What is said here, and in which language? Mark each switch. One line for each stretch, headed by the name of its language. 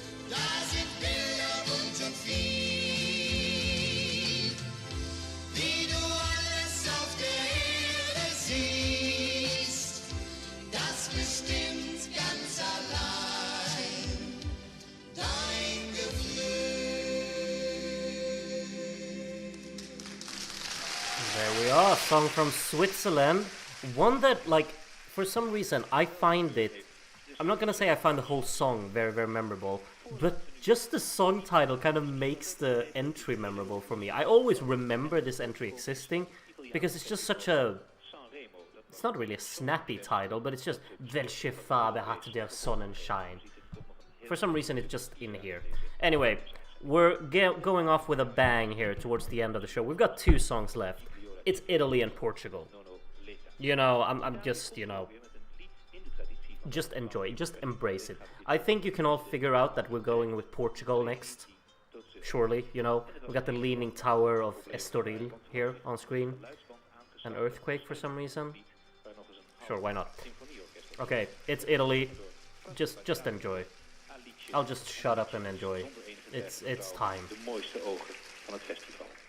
German: Da sind Bilder bunt und viel, wie du alles auf der Erde siehst, das bestimmt ganz allein dein Gefühl.
English: There we are, song from Switzerland. One that, like, for some reason, I find it... I'm not gonna say I find the whole song very, very memorable, but just the song title kind of makes the entry memorable for me. I always remember this entry existing, because it's just such a... It's not really a snappy title, but it's just Welche Farbe hat der Sonnenschein? For some reason, it's just in here. Anyway, we're going off with a bang here towards the end of the show. We've got 2 songs left. It's Italy and Portugal. You know, I'm just, you know, just enjoy it, just embrace it. I think you can all figure out that we're going with Portugal next. Surely, you know, we got the Leaning Tower of Estoril here on screen. An earthquake for some reason. Sure, why not? Okay, it's Italy. Just enjoy. I'll just shut up and enjoy. It's time.
Dutch: De mooiste ogen van het festival.